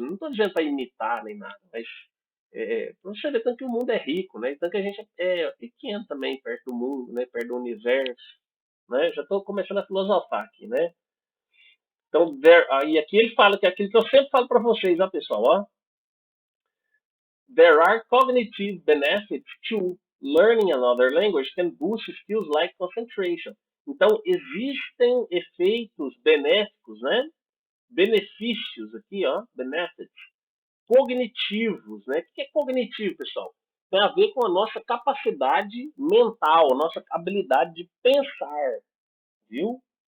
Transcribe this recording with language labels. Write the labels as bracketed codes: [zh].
[pt] Não estou dizendo para imitar nem nada, mas para você ver tanto que o mundo é rico, né? Tanto que a gente é pequeno também perto do mundo, né? Perto do universo, né? Já estou começando a filosofar aqui, né? Então, e aqui ele fala que é aquilo que eu sempre falo para vocês, ó, pessoal, ó. [en] There are cognitive benefits to learning another language can boost skills like concentration. [pt] Então, existem efeitos benéficos, né? Benefícios aqui, ó, benefits, cognitivos, né? O que é cognitivo, pessoal? Tem a ver com a nossa capacidade mental, a nossa habilidade de pensar, viu?